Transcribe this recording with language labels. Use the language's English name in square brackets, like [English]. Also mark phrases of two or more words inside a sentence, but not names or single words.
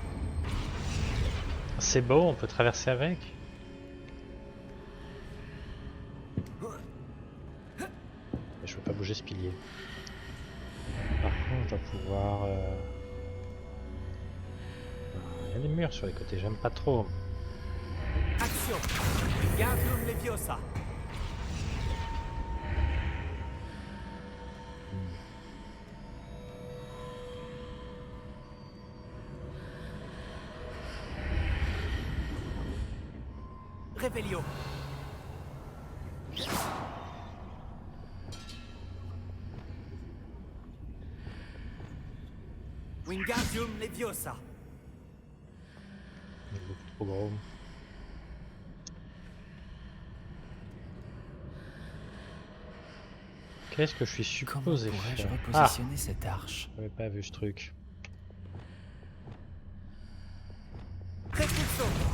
[French] C'est beau, on peut traverser avec. Mais je peux pas bouger ce pilier. Par contre, je dois pouvoir... Il y a des murs sur les côtés, j'aime pas trop. Action. Wingardium Leviosa. Revelio. Wingardium Leviosa. Il est beaucoup trop gros. Qu'est-ce que je suis Comment supposé pourrais-je faire? repositionner cette arche? J'avais pas vu ce truc. Repulso.